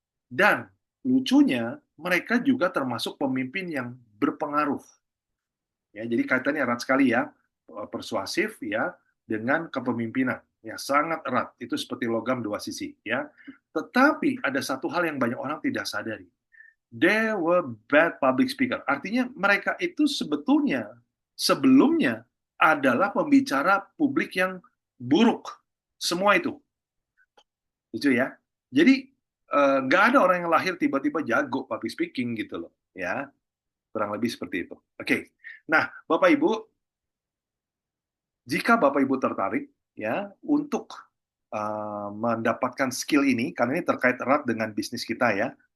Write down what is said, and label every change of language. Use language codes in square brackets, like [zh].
[id] Dan lucunya mereka juga termasuk pemimpin yang berpengaruh. Ya, jadi kaitannya erat sekali ya, persuasif ya dengan kepemimpinan. Ya, sangat erat. Itu seperti logam dua sisi, ya. Tetapi ada satu hal yang banyak orang tidak sadari. [en] They were bad public speaker. [id] Artinya mereka itu sebetulnya sebelumnya adalah pembicara publik yang buruk. Semua itu. Lucu ya. Jadi nggak ada orang yang lahir tiba-tiba jago public speaking gitu loh. Ya, kurang lebih seperti itu. Oke. Nah, Bapak Ibu, jika Bapak Ibu tertarik ya untuk mendapatkan skill ini, karena ini terkait erat dengan bisnis kita ya.